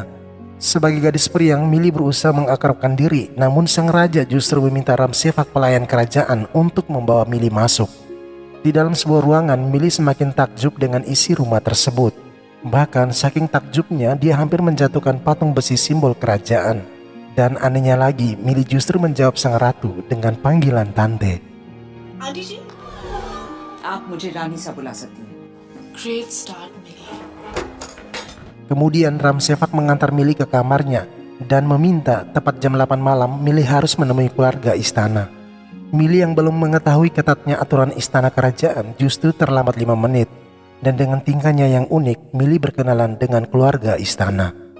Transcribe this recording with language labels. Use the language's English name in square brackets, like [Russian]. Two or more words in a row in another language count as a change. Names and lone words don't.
[Indonesian] Sebagai gadis periang, Millie berusaha mengakrabkan diri, namun sang raja justru meminta Ramsevak pelayan kerajaan untuk membawa Millie masuk. Di dalam sebuah ruangan, Millie semakin takjub dengan isi rumah tersebut. Bahkan saking takjubnya, dia hampir menjatuhkan patung besi simbol kerajaan. Dan anehnya lagi, Millie justru menjawab sang ratu dengan panggilan tante. [Hindi] आंटी जी, आप मुझे रानी सा बुला सकती हैं. [English] Great start, Millie. [Indonesian] Kemudian Ramsevak mengantar Millie ke kamarnya dan meminta tepat jam 8 malam Millie harus menemui keluarga istana. Millie yang belum mengetahui ketatnya aturan istana kerajaan justru terlambat 5 menit. Dan dengan tingkahnya yang unik, Millie berkenalan dengan keluarga istana.